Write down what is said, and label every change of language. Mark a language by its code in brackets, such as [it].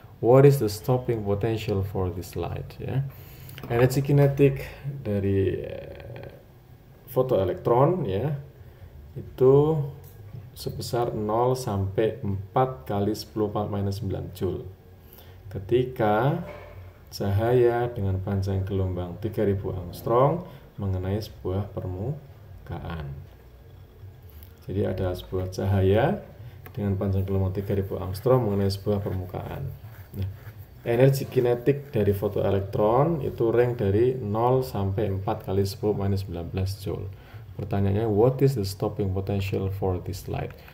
[en] What is the stopping potential for this light? [id] Ya, energi kinetik dari fotoelektron ya itu sebesar 0 sampai 4 kali 10⁻⁹ joule. Ketika cahaya dengan panjang gelombang 3000 angstrom mengenai sebuah permukaan. Jadi ada sebuah cahaya dengan panjang gelombang 3000 angstrom mengenai sebuah permukaan. Nah, energi kinetik dari fotoelektron itu range dari 0 sampai 4 kali 10⁻⁹ joule. Pertanyaannya, [en] what is the stopping potential for this light?